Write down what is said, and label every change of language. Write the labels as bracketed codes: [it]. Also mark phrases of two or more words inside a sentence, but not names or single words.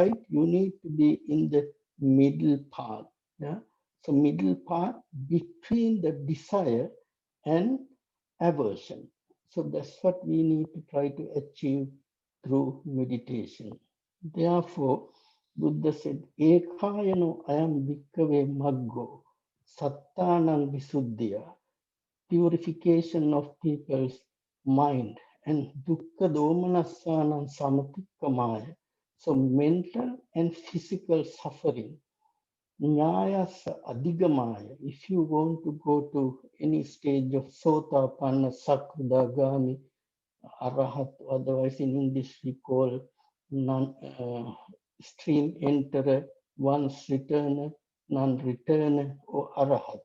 [en] You need to be in the middle path. Yeah? So middle path between the desire and aversion. So that's what we need to try to achieve through meditation. Therefore, Buddha said, [pi] Ekayano ayam bhikkave maggo, sattanang visuddhya, [en] purification of people's mind, and [pi] dukkha domanassanam samatikkamaya. [en] So mental and physical suffering, [pi] nyayasa adhigamaya. [en] If you want to go to any stage of sotapanna, sakudagami, arahat, otherwise in English we call non stream enterer, once returner, non-returner, or arahat.